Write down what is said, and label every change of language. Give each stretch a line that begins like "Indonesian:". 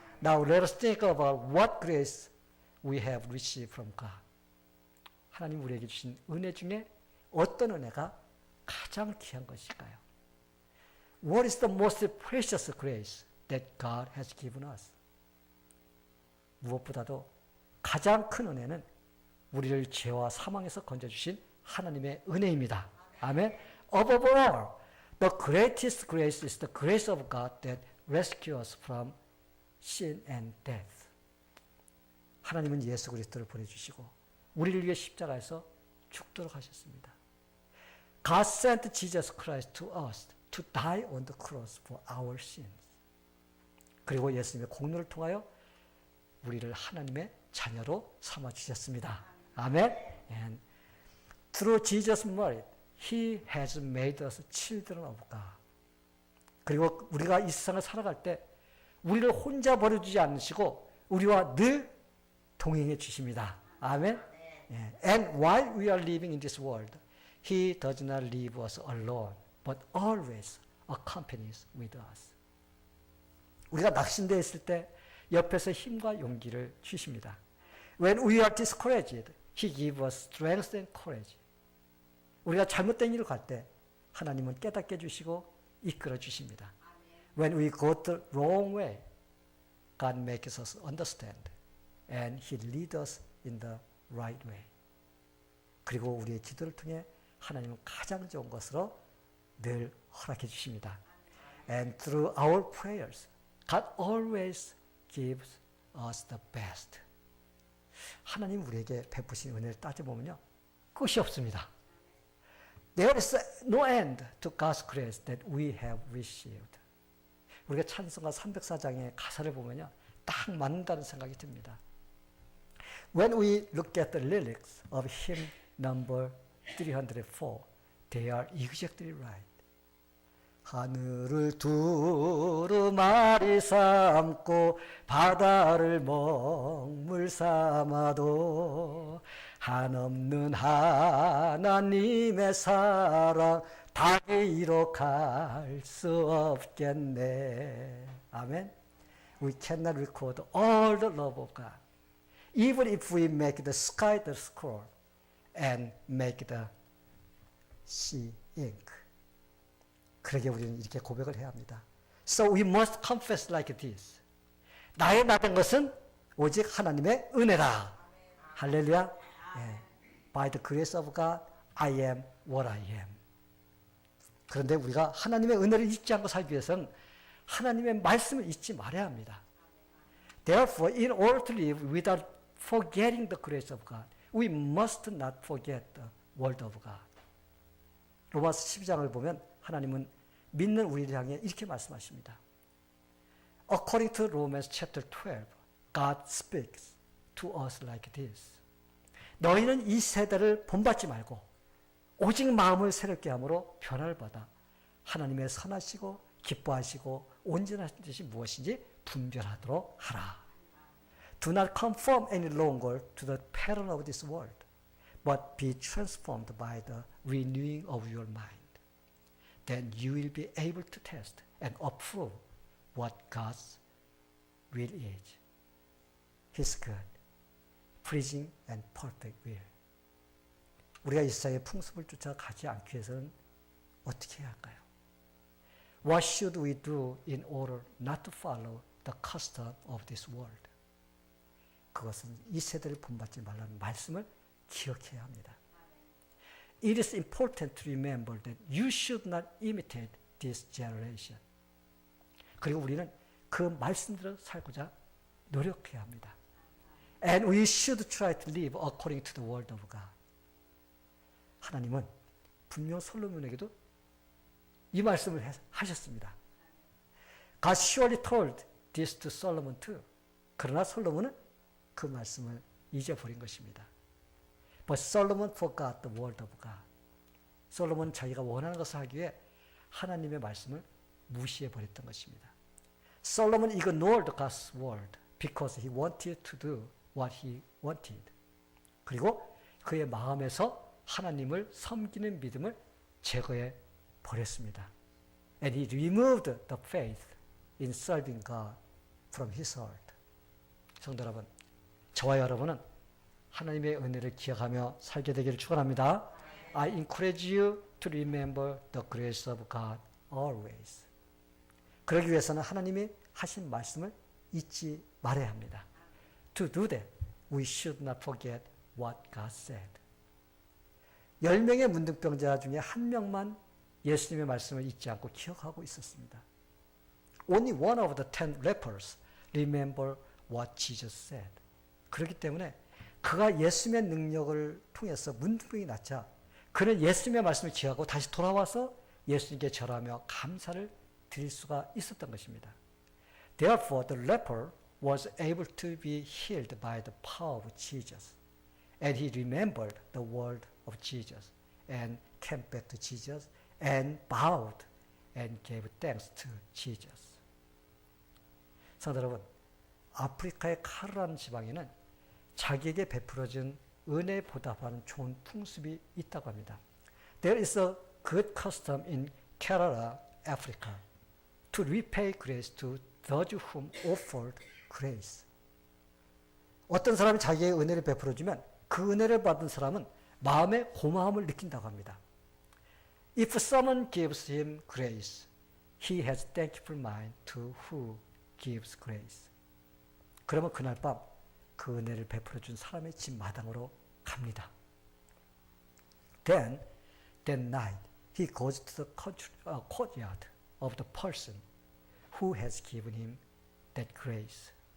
English: Now let us think about what grace we have received from God.
Korean: 하나님 우리에게 주신 은혜 중에 어떤 은혜가 가장 귀한 것일까요?
English: What is the most precious grace that God has given us?
Korean: 무엇보다도 가장 큰 은혜는 우리를 죄와 사망에서 건져주신 하나님의 은혜입니다. 아멘.
English: Above all, the greatest grace is the grace of God that rescues us from sin and death.
Korean: 하나님은 예수 그리스도를 보내주시고 우리를 위해 십자가에서 죽도록 하셨습니다.
English: God sent Jesus Christ to us to die on the cross for our sins.
Korean: 그리고 예수님의 공로를 통하여 우리를 하나님의 자녀로 삼아 주셨습니다. 아멘.
English: And through Jesus' merit, He has made us children of God.
Korean: 그리고 우리가 이 세상을 살아갈 때 우리를 혼자 버려주지 않으시고 우리와 늘 동행해 주십니다. 아멘.
English: And while we are living in this world, He does not leave us alone, but always accompanies with us.
Korean: 우리가 낙심되어 있을 때 옆에서 힘과 용기를 주십니다.
English: When we are discouraged, He gives us strength and courage.
Korean: 우리가 잘못된 일을 갈 때 하나님은 깨닫게 해주시고 이끌어 주십니다.
English: When we go the wrong way, God makes us understand and He leads us in the right way.
Korean: 그리고 우리의 기도를 통해 하나님은 가장 좋은 것으로 늘 허락해 주십니다.
English: And through our prayers, God always gives us the best.
Korean: 하나님 우리에게 베푸신 은혜를 따져보면요, 끝이 없습니다.
English: There is no end to God's grace that we have received.
Korean: 우리가 찬송가 304장의 가사를 보면요, 딱 맞는다는 생각이 듭니다.
English: When we look at the lyrics of hymn number 304, they are exactly right.
Korean: 하늘을 두루마리 삼고 바다를 먹물 삼아도 한없는 하나님의 사랑 닭이 이룩할 수 없겠네. 아멘.
English: We cannot record all the love of God, even if we make the sky the scroll and make the sea ink.
Korean: 그러게 우리는 이렇게 고백을 해야 합니다.
English: So we must confess like this.
Korean: 나의 나 된 것은 오직 하나님의 은혜라. 할렐루야. 예.
English: By the grace of God, I am what I am.
Korean: 그런데 우리가 하나님의 은혜를 잊지 않고 살기 위해서는 하나님의 말씀을 잊지 말아야 합니다.
English: Therefore, in order to live without forgetting the grace of God, we must not forget the word of God.
Korean: 로마서 12장을 보면 하나님은 믿는 우리를 향해 이렇게 말씀하십니다.
English: According to Romans chapter 12, God speaks to us like this.
Korean: 너희는 이 세대를 본받지 말고 오직 마음을 새롭게 함으로 변화를 받아 하나님의 선하시고 기뻐하시고 온전하신 뜻이 무엇인지 분별하도록 하라.
English: Do not conform any longer to the pattern of this world, but be transformed by the renewing of your mind. Then you will be able to test and approve what God's will is. His good, pleasing and perfect will.
Korean: 우리가 이 세상의 풍습을 쫓아가지 않기 위해서는 어떻게 해야 할까요?
English: What should we do in order not to follow the custom of this world?
Korean: 그것은 이 세대를 본받지 말라는 말씀을 기억해야 합니다.
English: It is important to remember that you should not imitate this generation.
Korean: 그리고 우리는 그 말씀대로 살고자 노력해야 합니다.
English: And we should try to live according to the word of God.
Korean: 하나님은 분명 솔로몬에게도 이 말씀을 하셨습니다.
English: God surely told this to Solomon too.
Korean: 그러나 솔로몬은 그 말씀을 잊어버린 것입니다.
English: But Solomon forgot the word of God.
Korean: 솔로몬은 자기가 원하는 것을 하기 위해 하나님의 말씀을 무시해버렸던 것입니다.
English: Solomon ignored God's word because he wanted to do what he wanted.
Korean: 그리고 그의 마음에서 하나님을 섬기는 믿음을 제거해 버렸습니다.
English: And he removed the faith in serving God from his heart.
Korean: 성도 여러분, 저와 여러분은 하나님의 은혜를 기억하며 살게 되기를 축원합니다.
English: I encourage you to remember the grace of God always.
Korean: 그러기 위해서는 하나님이 하신 말씀을 잊지 말아야 합니다.
English: To do that, we should not forget what God said.
Korean: 10명의 문둥병자 중에 한 명만 예수님의 말씀을 잊지 않고 기억하고 있었습니다.
English: Only one of the 10 lepers remember what Jesus said.
Korean: 그렇기 때문에 그가 예수님의 능력을 통해서 문둥병이 낫자 그는 예수님의 말씀을 기억하고 다시 돌아와서 예수님께 절하며 감사를 드릴 수가 있었던 것입니다.
English: Therefore, the leper was able to be healed by the power of Jesus. And he remembered the word of Jesus and came back to Jesus and bowed and gave thanks to Jesus.
Korean: 성도 여러분, 아프리카의 카르라는 지방에는 자기에게 베풀어진 은혜에 보답하는 좋은 풍습이 있다고 합니다.
English: There is a good custom in Kerala, Africa, to repay grace to those whom offered grace.
Korean: 어떤 사람이 자기의 은혜를 베풀어주면 그 은혜를 받은 사람은 마음의 고마움을 느낀다고 합니다.
English: If someone gives him grace, he has thankful mind to who gives grace.
Korean: 그러면 그날 밤 그 은혜를 베풀어 준 사람의 집 마당으로 갑니다.
English: Then, that night, he goes to the courtyard of the person who has given him that grace.